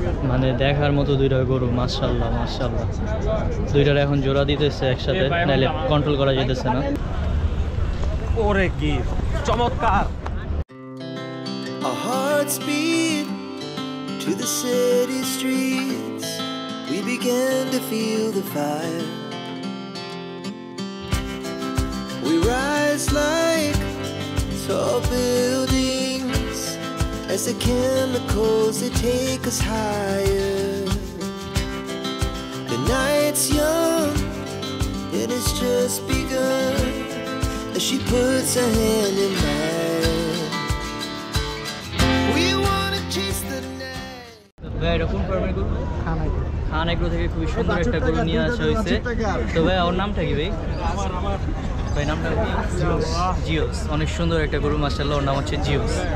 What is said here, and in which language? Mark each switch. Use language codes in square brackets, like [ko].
[bn] মানে দেখার মতো দুইটা গরু মাশাআল্লাহ মাশাআল্লাহ। দুইটার এখন জোড়া দিতেছে একসাথে, নাহলে কন্ট্রোল করা যেতেছে না। ওরে কি চমৎকার! [en] Our hearts beat to the city streets. We began to feel the fire. We rise like tall buildings as the chemicals they take us higher. The night's young and it's just begun as she puts her hand in mine. We wanna chase the night. [bn] ভাই এটা কোন ফার্মের গরু? খান agro থেকে খুবই সুন্দর একটা গরু নিয়ে আসা হয়েছে। তো ভাই ওর নামটা কি ভাই? ভাই নামটা কি? জিওস। অনেক সুন্দর একটা গরু মাশাআল্লাহ, ওর নাম হচ্ছে জিওস।